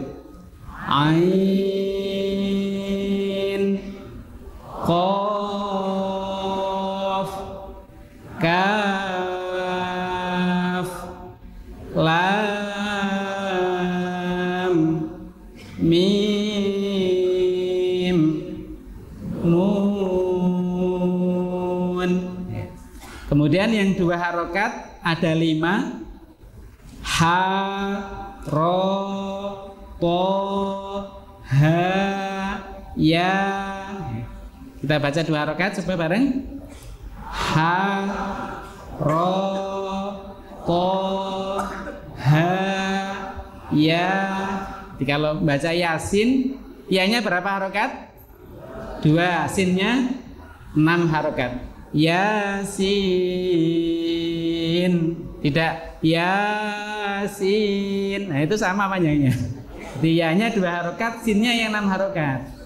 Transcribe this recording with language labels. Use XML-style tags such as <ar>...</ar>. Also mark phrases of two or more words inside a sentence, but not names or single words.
<ar>عين، قاف، كاف، لام، ميم، نون.</ar> <id>Kemudian yang 2 harokat ada 5.</id> <ar>حا، را، طا، ها, ya.</ar> <id>Kita baca 2 harokat coba bareng.</id> <ar>حا، را، طا، ها, ya.</ar> <id>Jadi kalau baca Yasin, ya-nya berapa harokat? 2, sinnya 6 harokat. Yasin, tidak Yasin. Nah itu sama panjangnya. Ya-nya 2 harokat, sinnya yang 6 harokat.</id>